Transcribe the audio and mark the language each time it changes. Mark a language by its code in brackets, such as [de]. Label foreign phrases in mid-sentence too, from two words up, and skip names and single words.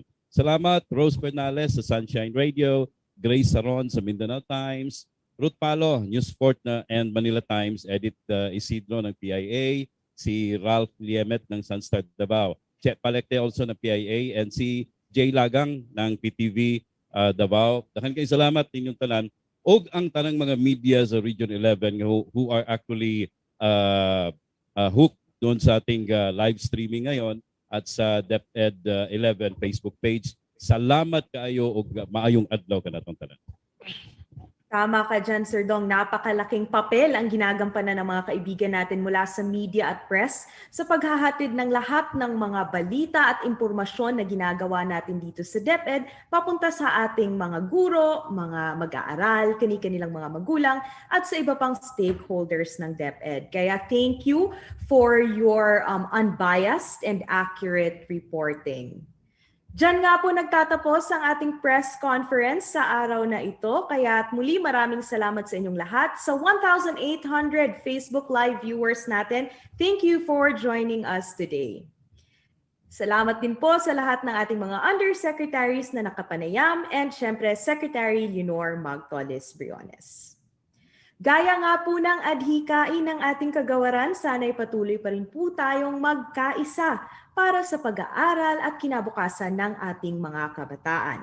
[tl] Salamat, Rose Bernales sa Sunshine Radio, Grace Saron sa Mindanao Times, Ruth Palo, News 4 and Manila Times, Edith Isidro ng PIA, si Ralph Liemet ng Sunstar Davao, Chet Palecte also ng PIA, and si Jay Lagang ng PTV Davao. [ceb] Dahan kayo salamat inyong tanan. Og ang tanang mga media [tl] sa Region 11 [en] who are actually hooked [tl] doon sa ating [en] live streaming [tl] ngayon at sa DepEd 11 Facebook page. [ceb] Salamat kaayo og maayong adlaw kanatong tanan. [tl] Tama ka dyan, Sir Dong. Napakalaking papel ang ginagampanan ng mga kaibigan natin mula sa media at press sa paghahatid ng lahat ng mga balita at impormasyon na ginagawa natin dito sa DepEd papunta sa ating mga guro, mga mag-aaral, kani-kanilang mga magulang at sa iba pang stakeholders ng DepEd. [en] Kaya thank you for your unbiased and accurate reporting. [tl] Diyan nga po nagtatapos ang ating press conference sa araw na ito. Kaya muli maraming salamat sa inyong lahat. Sa 1,800 Facebook Live viewers natin, [en] thank you for joining us today. [tl] Salamat din po sa lahat ng ating mga undersecretaries na nakapanayam and syempre Secretary Leonor Magtolis-Briones. Gaya nga po ng adhikain ng ating kagawaran, sana'y patuloy pa rin po tayong magkaisa para sa pag-aaral at kinabukasan ng ating mga kabataan.